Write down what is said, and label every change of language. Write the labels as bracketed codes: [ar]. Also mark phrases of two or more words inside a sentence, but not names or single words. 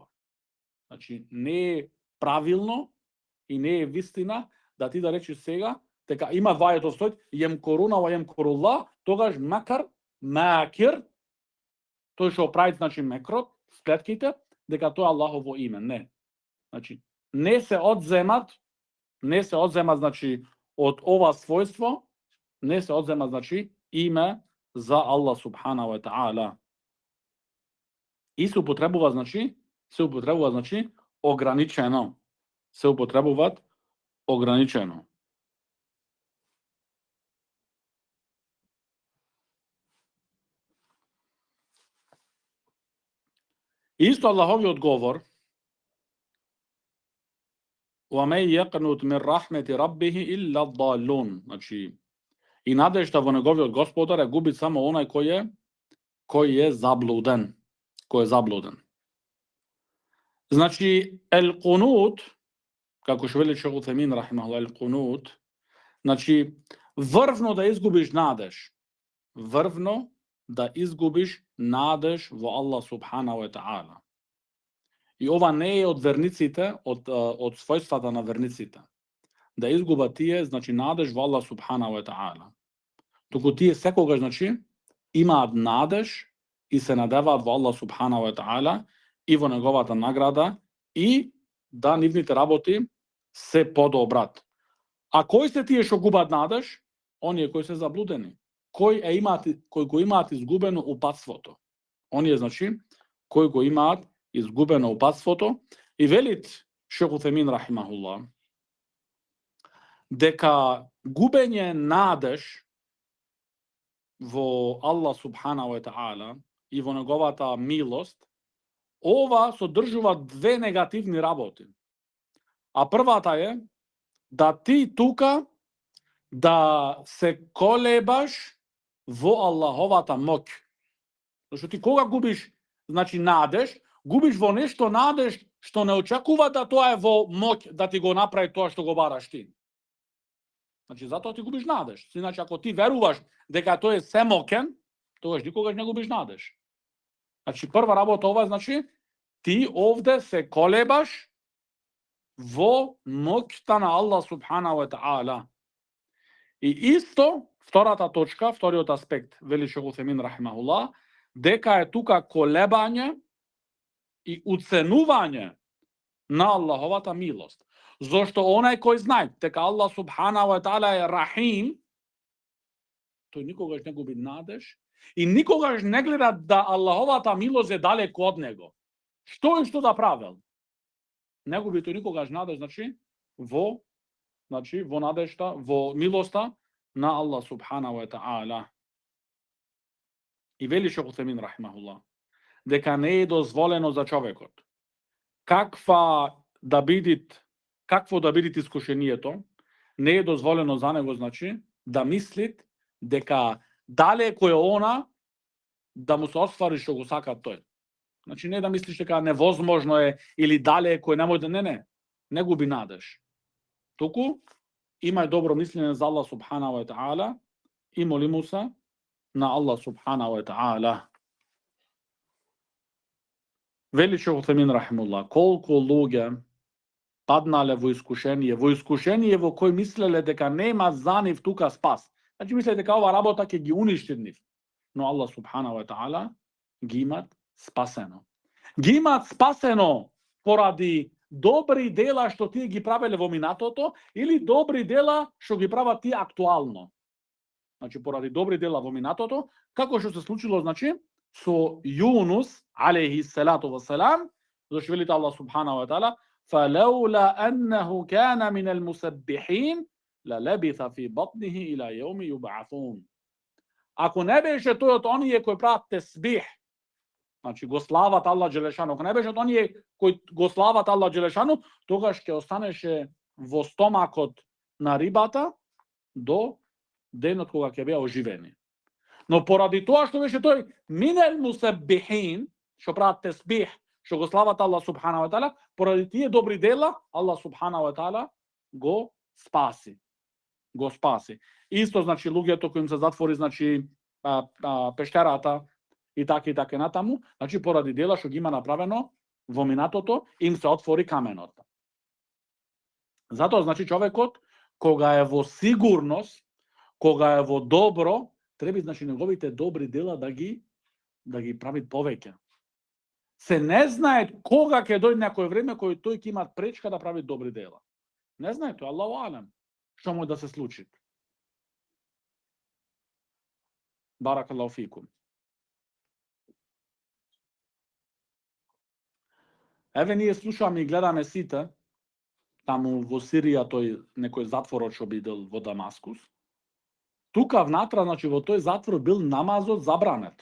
[mk] Значи, не е правилно и не е вистина да ти да речеш сега дека има вајето стоит [ar] يمكرون ويمكر الله, [mk] тогаш макир, тој што прави, значи, мекрот, сплетките, дека тоа е Аллахово име. Не. Значи, не се одземат, значи, од ова својство, не се одзема, значи, име за Аллах [ar] سبحانه وتعالى. [mk] И се употребува, значи, ограничено. Се употребуваат ограничено. Исто Аллаховиот говор: [ar] وَمَنْ يَقْنُطْ مِنْ رَحْمَةِ رَبِّهِ إِلَّا الضَّالُّونَ. [mk] Значи, и надежда во неговиот Господар е губи само онај кој е заблуден. Значи, ел-кунут, како што вели Шейх Утемин рахимахуллах ал-Кунут, значи врвно да изгубиш надеж, врвно да изгубиш надеж во Аллах [ar] سبحانه وتعالى. [mk] И ова не е од верниците, од својствата на верниците. Да изгубат тие, значи надеж во Аллах [ar] سبحانه وتعالى. [mk] Туку тие секогаш, значи, имаат надеж и се надеваат во Аллах [ar] سبحانه وتعالى [mk] и во неговата награда и да нивните работи се подобрат. А кои се тие што губат надеж? Оние кои се заблудени. Кои го имаат изгубено упатството. Оние, значи, кои го имаат изгубено упатството. И велит Шейх Утемин рахимахуллах дека губење надеж во Аллах [ar] سبحانه وتعالى [mk] и во неговата милост, ова содржува две негативни работи. А првата е да ти тука да се колебаш во Аллаховата моќ. Зашто ти кога губиш, значи надеж, губиш во нешто надеж што не очекува да тоа е во моќ да ти го направи тоа што го бараш ти. Значи затоа ти губиш надеж. Иначе ако ти веруваш дека тој е семоќен, тогаш никогаш не губиш надеж. Значи прва работа ова значи ти овде се колебаш во моќта на Аллах [ar] سبحانه وتعالى. [mk] И исто, втората точка, вториот аспект, вели Шейх Утемин рахимахуллах, дека е тука колебање и уценување на Аллаховата милост. Зошто онај кој знае дека Аллах [ar] سبحانه وتعالى [mk] е рахим, тој никогаш не губи надеж и никогаш не гледа да Аллаховата милост е далеку од него. Што и што да правел? Не губи тој никогаш надеж, значи во надежта, во милоста на Аллах [ar] سبحانه وتعالى. [mk] И вели Шейх Утемин рахимахуллах дека не е дозволено за човекот какво да биде искушението, не е дозволено за него, значи, да мислит дека далеко е она да му се оствари што го сака тој. Значи не да мислиш дека невозможно е или далеко е, не губи надеж. Туку имај добро мислење за Аллах [ar] سبحانه وتعالى [mk] и моли му се на Аллах [ar] سبحانه وتعالى. [mk] Вели Шейх Утемин рахимуллах, колку луѓе паднале во искушение во кој мислеле дека нема за нив тука спас. Значи мислеле дека ова работа ќе ги уништи нив. Но Аллах [ar] سبحانه وتعالى [mk] ги имат спасено. Ги имат спасено поради добри дела што тие ги правеле во минатото или добри дела што ги прават тие актуално. Значи поради добри дела во минатото, како што се случило, значи, со Јунус [ar] عليه الصلاة والسلام, [mk] зашто велите Аллах [ar] سبحانه وتعالى فلولا أنه كان من المسبحين للبث في بطنه إلى يوم يبعثون. [mk] Ако не беше тој од оние кои прават тесбих, значи го слават Аллах Джелешану, ако не беше од оние кои го слават Аллах Джелешану, тогаш ќе останеше во стомакот на рибата до денот кога ќе беа оживени. Но поради тоа што беше тој [ar] من المسبحين, [mk] што прават тесбих, што го слават Аллах [ar] سبحانه وتعالى, [mk] поради тие добри дела, Аллах [ar] سبحانه وتعالى [mk] го спаси. Исто, значи, луѓето кои им се затвори, значи, пештерата и така натаму, значи, поради дела што ги има направено во минатото, им се отвори каменот. Затоа, значи, човекот, кога е во сигурност, кога е во добро, треба, значи, неговите добри дела да ги прави повеќе. Се не знае кога ќе дојде некој време кој тој ќе има пречка да прави добри дела. Не знае тој, [ar] الله أعلم, [mk] што може да се случи. [ar] بارك الله فيكم. [mk] Еве ние слушаме и гледаме сите таму во Сирија тој некој затворот што бидел во Дамаскус. Тука внатра, значи во тој затвор бил намазот забранет.